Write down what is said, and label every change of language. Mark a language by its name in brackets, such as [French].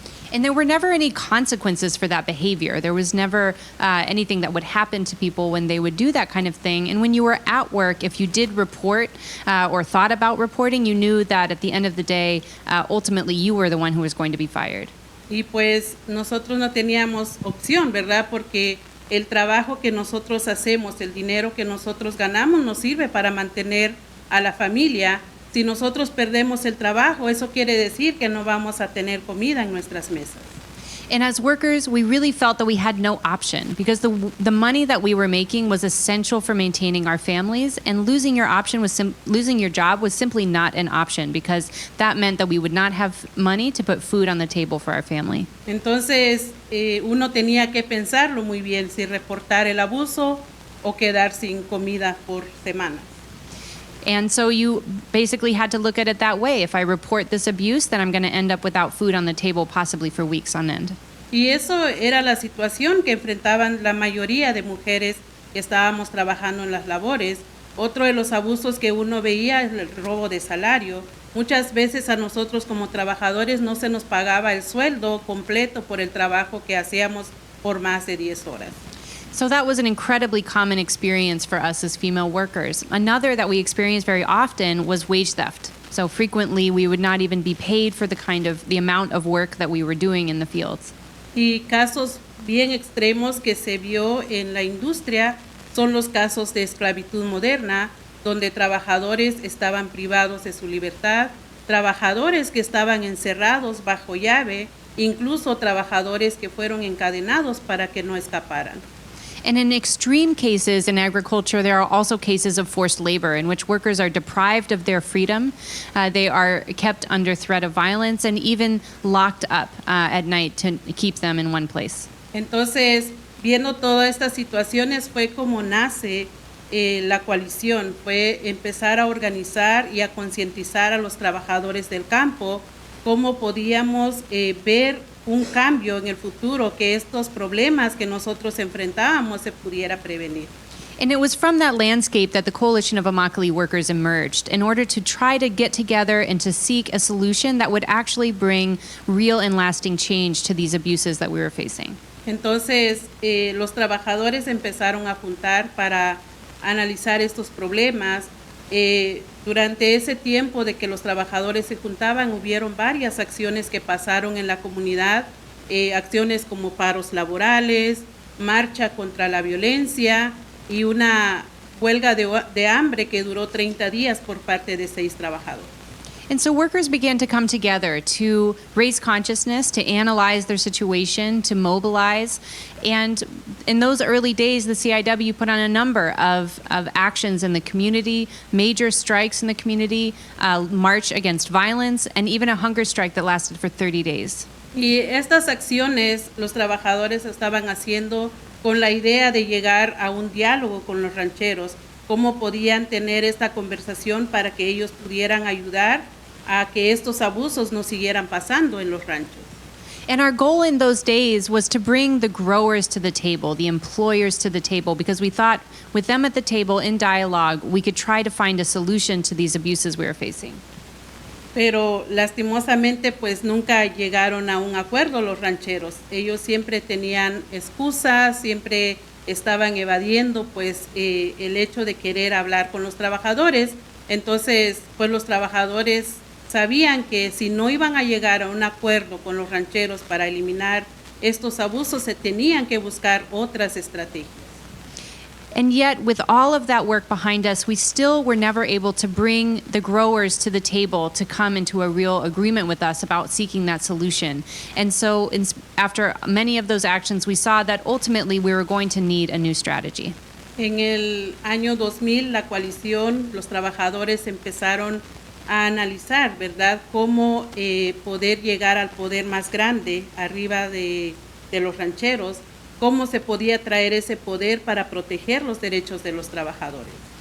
[English] And there were never any consequences for that behavior. There was never anything that would happen to people when they would do that kind of thing. And when you were at work, if you did report or thought about reporting, you knew that at the end of the day, ultimately you were the one who was going to be fired. [Spanish] Y pues nosotros no teníamos opción, ¿verdad? Porque el trabajo que nosotros hacemos, el dinero que nosotros ganamos, nos sirve para mantener a la familia. Si nosotros perdemos el trabajo, eso quiere decir que no vamos a tener comida en nuestras mesas. [English] And as workers, we really felt that we had no option because the money that we were making was essential for maintaining our families, and losing your job was simply not an option because that meant that we would not have money to put food on the table for our family. [Spanish] Entonces, uno tenía que pensarlo muy bien, si reportar el abuso o quedar sin comida por semanas. [English] And so you basically had to look at it that way. If I report this abuse, then I'm going to end up without food on the table, possibly for weeks on end. [Spanish] Y eso era la situación que enfrentaban la mayoría de mujeres que estábamos trabajando en las labores. Otro de los abusos que uno veía es el robo de salario. Muchas veces a nosotros como trabajadores no se nos pagaba el sueldo completo por el trabajo que hacíamos por más de 10 horas. [English] So that was an incredibly common experience for us as female workers. Another that we experienced very often was wage theft. So frequently we would not even be paid for the amount of work that we were doing in the fields. [Spanish] Y casos bien extremos que se vio en la industria son los casos de esclavitud moderna, donde trabajadores estaban privados de su libertad, trabajadores que estaban encerrados bajo llave, incluso trabajadores que fueron encadenados para que no escaparan. [English] And in extreme cases in agriculture, there are also cases of forced labor in which workers are deprived of their freedom. They are kept under threat of violence and even locked up at night to keep them in one place. [Spanish] Entonces, viendo todas estas situaciones fue como nace la coalición, fue empezar a organizar y a concientizar a los trabajadores del campo cómo podíamos ver un cambio en el futuro, que estos problemas que nosotros enfrentábamos se pudiera prevenir. [English] And it was from that landscape that the coalition of Immokalee workers emerged in order to try to get together and to seek a solution that would actually bring real and lasting change to these abuses that we were facing. [Spanish] Entonces, los trabajadores empezaron a juntar para analizar estos problemas. Durante ese tiempo de que los trabajadores se juntaban, hubieron varias acciones que pasaron en la comunidad, acciones como paros laborales, marcha contra la violencia y una huelga de hambre que duró 30 días por parte de 6 trabajadores. [English] And so workers began to come together to raise consciousness, to analyze their situation, to mobilize. And in those early days, the CIW put on a number of actions in the community, major strikes in the community, march against violence, and even a hunger strike that lasted for 30 days. [Spanish] Y estas acciones los trabajadores estaban haciendo con la idea de llegar a un diálogo con los rancheros, cómo podían tener esta conversación para que ellos pudieran ayudar a que estos abusos no siguieran pasando en los ranchos. [English] And our goal in those days was to bring the growers to the table, the employers to the table, because we thought with them at the table in dialogue, we could try to find a solution to these abuses we were facing. [Spanish] Pero lastimosamente pues nunca llegaron a un acuerdo los rancheros. Ellos siempre tenían excusas, siempre estaban evadiendo pues el hecho de querer hablar con los trabajadores. Entonces pues los trabajadores sabían que si no iban a llegar a un acuerdo con los rancheros para eliminar estos abusos, se tenían que buscar otras estrategias. [English] And yet, with all of that work behind us, we still were never able to bring the growers to the table to come into a real agreement with us about seeking that solution. And so, after many of those actions, we saw that ultimately we were going to need a new strategy. [Spanish] En el año 2000, la coalición, los trabajadores empezaron a analizar, ¿verdad?, cómo poder llegar al poder más grande arriba de los rancheros, cómo se podía traer ese poder para proteger los derechos de los trabajadores.